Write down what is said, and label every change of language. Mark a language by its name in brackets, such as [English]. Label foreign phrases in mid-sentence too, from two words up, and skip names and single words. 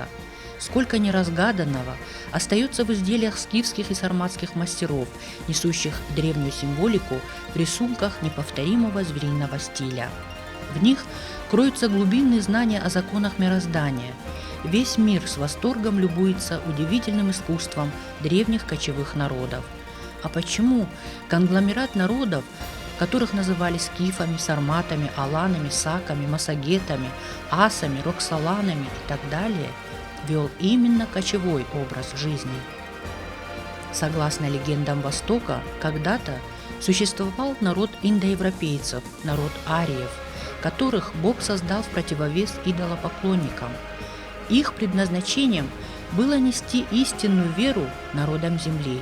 [Russian] Сколько неразгаданного остается в изделиях скифских и сарматских мастеров, несущих древнюю символику в рисунках неповторимого звериного стиля. В них кроются глубинные знания о законах мироздания. Весь мир с восторгом любуется удивительным искусством древних кочевых народов. А почему конгломерат народов, которых называли скифами, сарматами, аланами, саками, массагетами, асами, роксоланами и так далее, вел именно кочевой образ жизни? Согласно легендам Востока, когда-то существовал народ индоевропейцев, народ ариев, которых Бог создал в противовес идолопоклонникам. Их предназначением было нести истинную веру народам земли.